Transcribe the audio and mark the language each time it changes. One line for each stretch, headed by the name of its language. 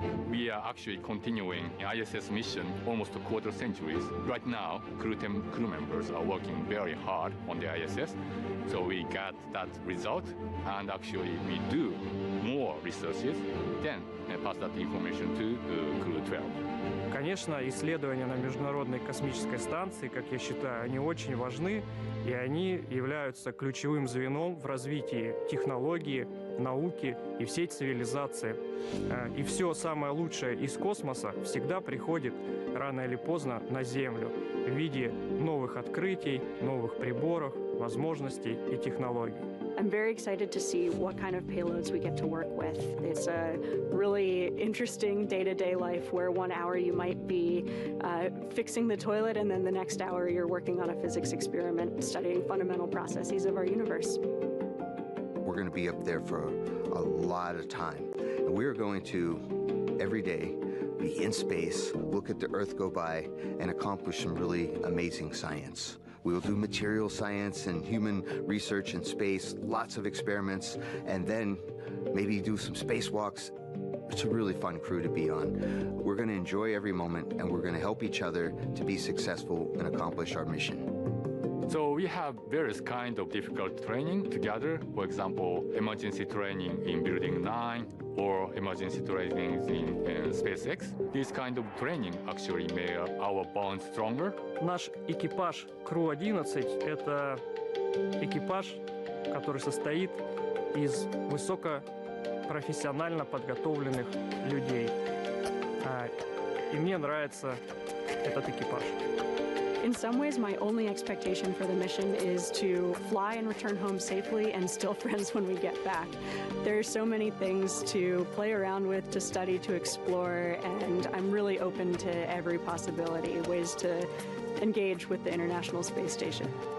English: We are actually continuing ISS mission almost a quarter centuries. Right now, crew members are working very hard on the ISS. So we got that result, and actually we do more researches, then pass that information to crew 12.
Russian: Конечно, исследования на Международной космической станции, как я считаю, они очень важны, и они являются ключевым звеном в развитии технологии, науки и всей цивилизации. И все самое лучшее из космоса всегда приходит рано или поздно на Землю в виде новых открытий, новых приборов, возможностей и технологий.
English: I'm very excited to see what kind of payloads we get to work with. It's a really interesting day-to-day life where 1 hour you might be fixing the toilet and then the next hour you're working on a physics experiment studying fundamental processes of our universe. We're going to be up there for a lot of time. And we're going to, every day, be in space, look at the Earth go by, and accomplish some really amazing science. We will do material science and human research in space, lots of experiments, and then maybe do some spacewalks. It's a really fun crew to be on. We're going to enjoy every moment, and we're going to help each other to be successful and accomplish our mission. So we have various kinds of difficult training together. For example, emergency training in Building 9 or emergency training in SpaceX. This kind of training actually made our bond stronger.
Russian: Наш экипаж Crew-11 — это экипаж, который состоит из высокопрофессионально подготовленных людей. И мне нравится этот экипаж.
English: In some ways, my only expectation for the mission is to fly and return home safely and still friends when we get back. There are so many things to play around with, to study, to explore, and I'm really open to every possibility, ways to engage with the International Space Station.